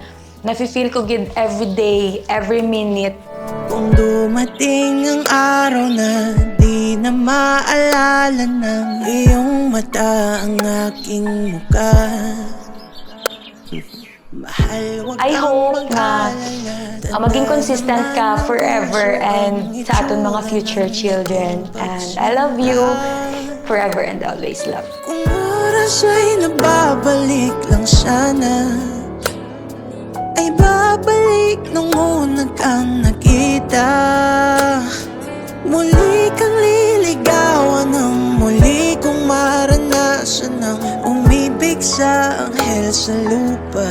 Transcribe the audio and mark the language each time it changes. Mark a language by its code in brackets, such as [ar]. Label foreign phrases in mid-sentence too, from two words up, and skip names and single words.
[hil] Nafe-feel ko gid [en] every day, every minute. [tl] Kung dumating ang araw na di na maalala ng iyong mata ang aking mukha, mahal, wag [en] I [tl] kang [en] hope na [tl] mag-alala. maging consistent ka forever and sa aton mga future children. [en] And I love you forever and always, love. [tl] Kung oras ay nababalik lang sana, ay babalik nung una kang nakita. Muli kang liligawan ng muli kong maranasan ng umibig sa anghel sa lupa.